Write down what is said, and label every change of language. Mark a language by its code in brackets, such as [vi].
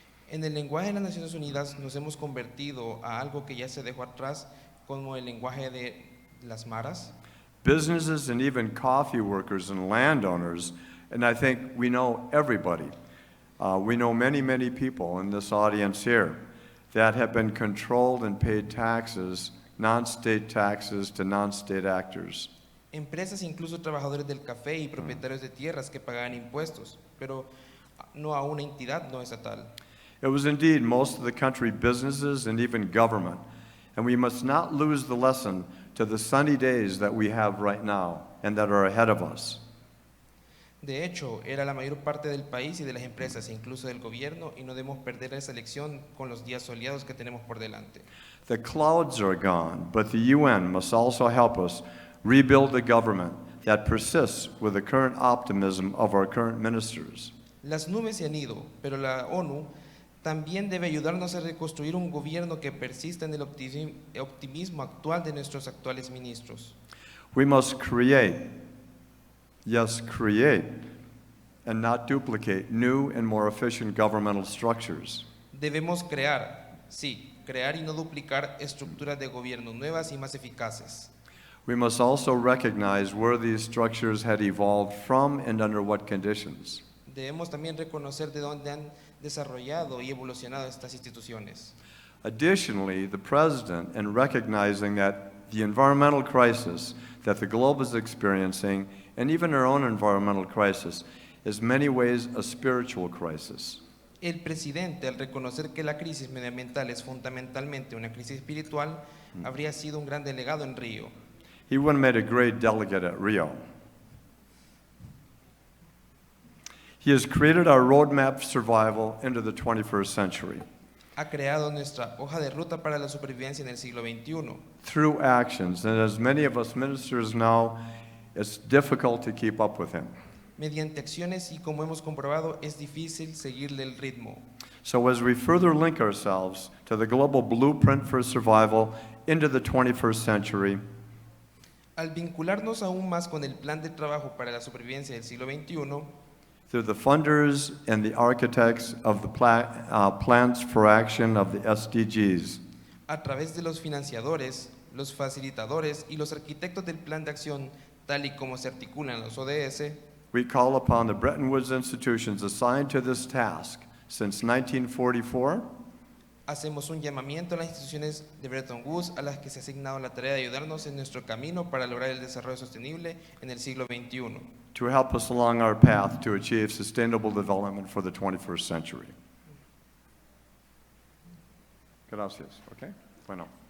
[es] En el lenguaje de las Naciones Unidas nos hemos convertido a algo que ya se dejó atrás como el lenguaje de las maras. [en] businesses and even coffee workers and landowners, and I think we know everybody. We know many, many people in this audience here that have been controlled and paid taxes, non-state taxes to non-state actors. [es] Empresas, incluso trabajadores del café y propietarios de tierras que pagaban impuestos, pero no a una entidad no estatal. [en] It was indeed most of the country businesses and even government, and we must not lose the lesson to the sunny days that we have right now and that are ahead of us. [es] De hecho, era la mayor parte del país y de las empresas, incluso del gobierno, y no debemos perder esa lección con los días soleados que tenemos por delante. [en] The clouds are gone, but the UN must also help us rebuild a government that persists with the current optimism of our current ministers. [es] Las nubes se han ido, pero la ONU también debe ayudarnos a reconstruir un gobierno que persista en el optimismo actual de nuestros actuales ministros. [en] We must create, yes, create, and not duplicate new and more efficient governmental structures. [es] Debemos crear, sí, crear y no duplicar estructuras de gobierno nuevas y más eficaces. [en] We must also recognize where these structures had evolved from and under what conditions. [es] Debemos también reconocer de dónde han desarrollado y evolucionado estas instituciones. [en] Additionally, the President, in recognizing that the environmental crisis that the globe is experiencing, and even our own environmental crisis, is in many ways a spiritual crisis. [es] El presidente, al reconocer que la crisis medioambiental es fundamentalmente una crisis espiritual, habría sido un gran delegado en Río. [en] He would have made a great delegate at Rio. He has created our roadmap for survival into the 21st century [es] Ha creado nuestra hoja de ruta para la supervivencia en el siglo XXI. [en] through actions, and as many of us ministers know, it's difficult to keep up with him. [es] Mediante acciones y como hemos comprobado es difícil seguirle el ritmo. [en] So as we further link ourselves to the global blueprint for survival into the 21st century, [es] Al vincularnos aún más con el plan de trabajo para la supervivencia del siglo XXI, [en] through the funders and the architects of the plans for action of the SDGs, [es] a través de los financiadores, los facilitadores y los arquitectos del plan de acción, tal y como se articulan los ODS, [en] we call upon the Bretton Woods institutions assigned to this task since 1944 [es] hacemos un llamamiento a las instituciones de Bretton Woods a las que se ha asignado la tarea de ayudarnos en nuestro camino para lograr el desarrollo sostenible en el siglo XXI, [en] to help us along our path to achieve sustainable development for the 21st century. [es] Gracias, [en] okay? [es] Bueno.